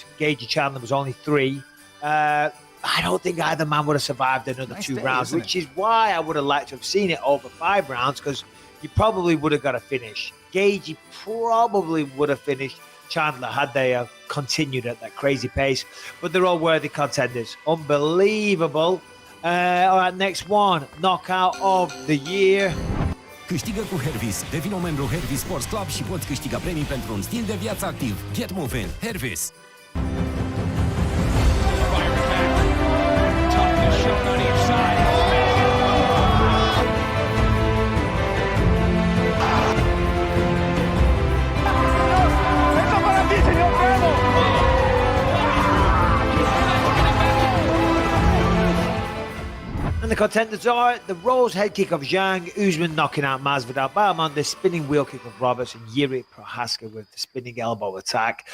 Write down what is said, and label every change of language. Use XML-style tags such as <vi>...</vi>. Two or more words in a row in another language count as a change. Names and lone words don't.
<en>Gaethje Chandler was only 3. I don't think either man would have survived another 2 rounds, which is why I would have liked to have seen it over 5 rounds, because you probably would have got a finish. Gaethje probably would have finished Chandler had they continued at that crazy pace, but they're all worthy contenders. Unbelievable. All right, next one, knockout of the year.</en> <ro>Câștigă cu Hervis. Devină membru Hervis Sports Club și poți câștiga premii pentru un stil de viață activ.</ro> <en>Get moving. Hervis. And the contenders are the Rose head kick of Zhang, Usman knocking out Masvidal, Bahaman the spinning wheel kick of Roberts, and Yuri Prohaska with the spinning elbow attack.</en>